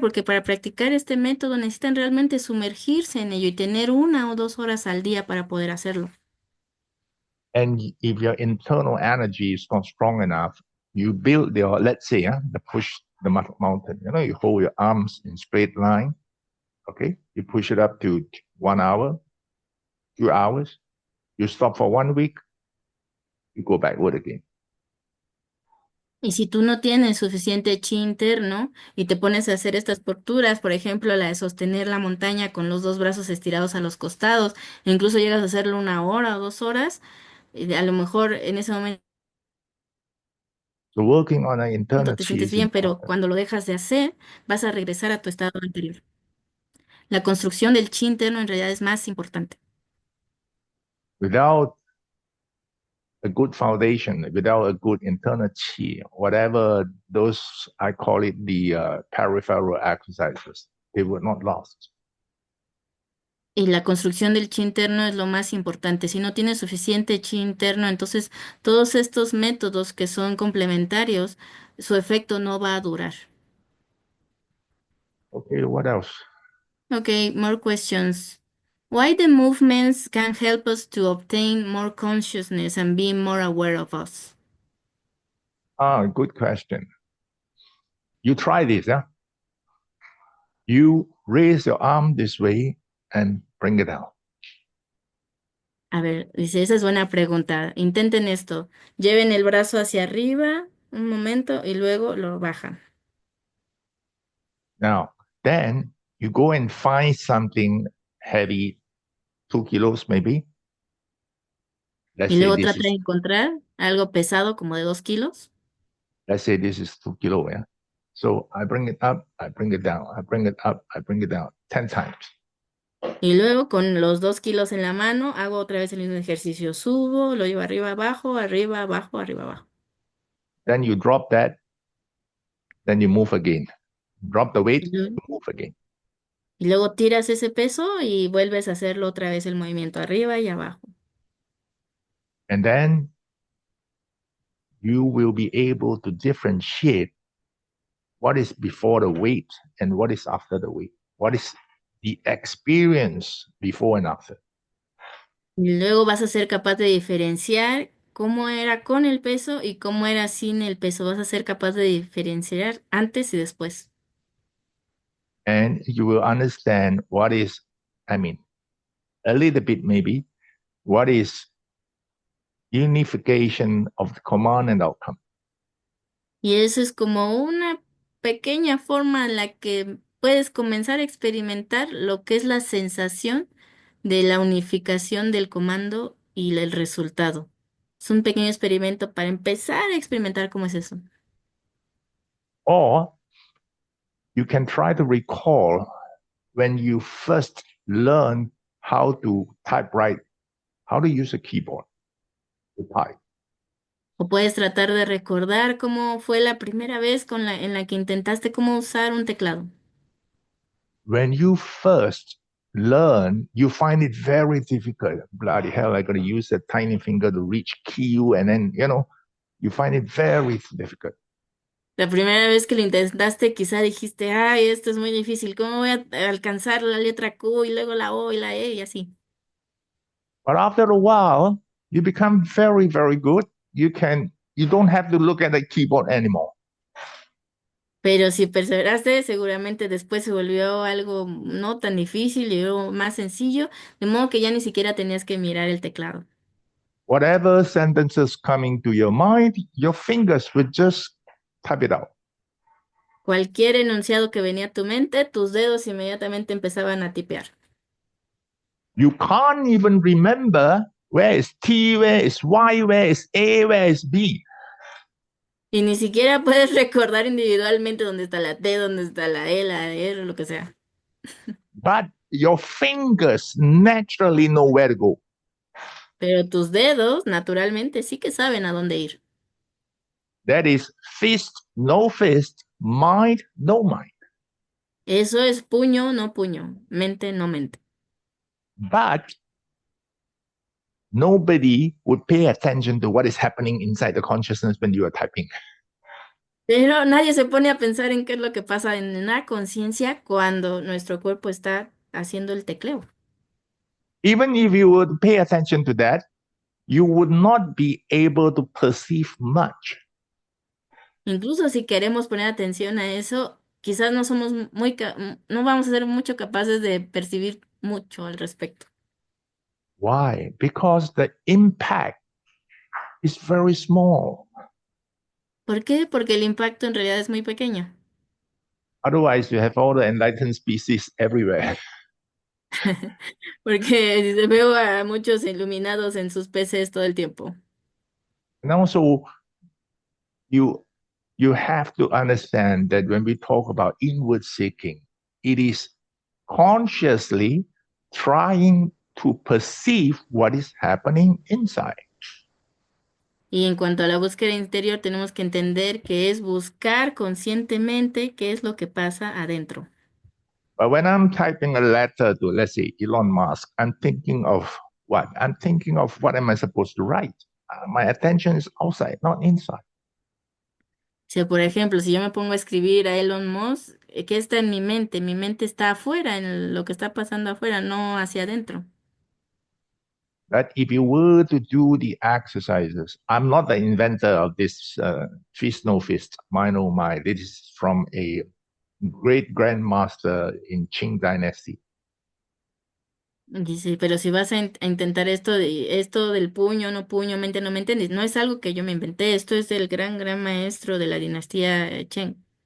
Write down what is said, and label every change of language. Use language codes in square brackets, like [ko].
[es] Porque para practicar este método necesitan realmente sumergirse en ello y tener 1 o 2 horas al día para poder hacerlo. [en] And if your internal energy is not strong enough, you build your, let's say, the push the mountain. You know, you hold your arms in straight line. Okay, you push it up to 1 hour, 2 hours. You stop for 1 week. You go backward again. [es] Y si tú no tienes suficiente chi interno y te pones a hacer estas posturas, por ejemplo, la de sostener la montaña con los dos brazos estirados a los costados, e incluso llegas a hacerlo 1 hora o 2 horas, a lo mejor en ese momento [en] So working on an internal [es] te sientes [en] is [es] bien, pero [en] important. [es] cuando lo dejas de hacer, vas a regresar a tu estado anterior. La construcción del chi interno en realidad es más importante. [en] Without a good foundation, without a good internal chi, whatever those, I call it the peripheral exercises, they will not last. [es] Y la construcción del chi interno es lo más importante. Si no tienes suficiente chi interno, entonces todos estos métodos que son complementarios, su efecto no va a durar. [en] Okay, what else? Okay, more questions. Why the movements can help us to obtain more consciousness and be more aware of us? Ah, good question. You try this, yeah? You raise your arm this way and bring it down. [es] A ver, dice, esa es buena pregunta. Intenten esto. Lleven el brazo hacia arriba un momento y luego lo bajan. [en] Now, then you go and find something heavy, 2 kilos maybe. Let's [es] Y [en] say [es] luego [en] this [es] trata de [en] is [es] encontrar algo pesado como de 2 kilos. [en] let's say this is 2 kilo, yeah. So I bring it up, I bring it down, I bring it up, I bring it down 10 times. [es] Y luego con los 2 kilos en la mano hago otra vez el mismo ejercicio. Subo, lo llevo arriba, abajo, arriba, abajo, arriba, abajo. [en] Then you drop that, then you move again. Drop the weight, [es] Y luego, [en] you move again. [es] y luego tiras ese peso y vuelves a hacerlo otra vez el movimiento arriba y abajo. [en] And then you will be able to differentiate what is before the weight and what is after the weight. What is the experience before and after. [es] Y luego vas a ser capaz de diferenciar cómo era con el peso y cómo era sin el peso. Vas a ser capaz de diferenciar antes y después. [en] And you will understand what is, I mean, a little bit maybe, what is unification of the command and outcome. [es] Y eso es como una pequeña forma en la que puedes comenzar a experimentar lo que es la sensación de la unificación del comando y el resultado. Es un pequeño experimento para empezar a experimentar cómo es eso. [en] Or you can try to recall when you first learn how to type right, how to use a keyboard to type. [es] O puedes tratar de recordar cómo fue la primera vez en la que intentaste cómo usar un teclado. [en] When you first learn, you find it very difficult. Bloody hell, I gotta use that tiny finger to reach Q, and then you find it very difficult. [es] La primera vez que lo intentaste, quizá dijiste, ay, esto es muy difícil, ¿cómo voy a alcanzar la letra Q y luego la O y la E y así? [en] But after a while, you become very, very good. You don't have to look at the keyboard anymore. [es] Pero si perseveraste, seguramente después se volvió algo no tan difícil y algo más sencillo, de modo que ya ni siquiera tenías que mirar el teclado. [en] Whatever sentences coming to your mind, your fingers will just type it out. [es] Cualquier enunciado que venía a tu mente, tus dedos inmediatamente empezaban a tipear. [en] You can't even remember where is T, where is Y, where is A, where is B. [es] Y ni siquiera puedes recordar individualmente dónde está la T, dónde está la E, la R, lo que sea. [en] But your fingers naturally know where to go. [es] Pero tus dedos, naturalmente, sí que saben a dónde ir. [en] That is fist, mind, no mind. [es] Eso es puño, no puño, mente, no mente. [en] But nobody would pay attention to what is happening inside the consciousness when you are typing. [es] Pero nadie se pone a pensar en qué es lo que pasa en la conciencia cuando nuestro cuerpo está haciendo el tecleo. [en] Even if you would pay attention to that, you would not be able to perceive much. [es] Incluso si queremos poner atención a eso, quizás no somos no vamos a ser mucho capaces de percibir mucho al respecto. [en] Why? Because the impact is very small. [es] ¿Por qué? Porque el impacto en realidad es muy pequeño. [en] Otherwise, you have all the enlightened species everywhere. [es] Porque veo a muchos iluminados en sus PCs todo el tiempo. [en] And also, you you have to understand that when we talk about inward seeking, it is consciously trying to perceive what is happening inside. [es] Y en cuanto a la búsqueda interior, tenemos que entender que es buscar conscientemente qué es lo que pasa adentro. [en] But when I'm typing a letter to, let's say, Elon Musk, I'm thinking of what? I'm thinking of what am I supposed to write? My attention is outside, not inside. [es] Si, por ejemplo, si yo me pongo a escribir a Elon Musk, ¿qué está en mi mente? Mi mente está afuera, en lo que está pasando afuera, no hacia adentro. [en] But if you were to do the exercises, I'm not the inventor of this feast no feast, mind oh my. This is from a great grandmaster in Qing Dynasty. [es] Dice, pero si vas a intentar esto del puño, no puño, mente, no mente, no es algo que yo me inventé, esto es del gran maestro de la dinastía Chen.